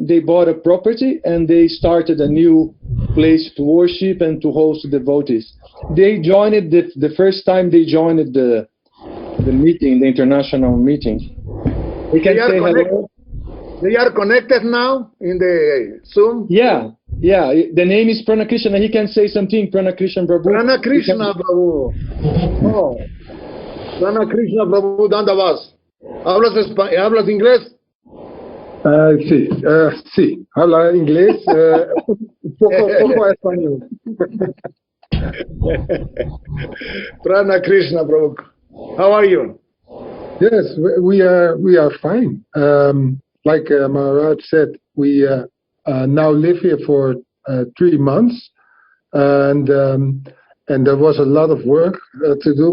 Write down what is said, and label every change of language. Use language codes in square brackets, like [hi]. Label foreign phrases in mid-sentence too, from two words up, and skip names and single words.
[en] They bought a property, and they started a new place to worship and to host devotees. They joined the first time they joined the meeting, the international meeting. We can say hello. They are connected now in the Zoom? Yeah. The name is Prana Krishna. He can say something, Prana Krishna Prabhu. Prana Krishna Prabhu. Oh. Prana Krishna Prabhu, Dandavas. [es] ¿Hablas inglés? Sí, habla inglés, poco español. [en] Prana Krishna Prabhu. How are you? Yes, we are fine. Like Maharaj said, we now live here for 3 months, and there was a lot of work to do.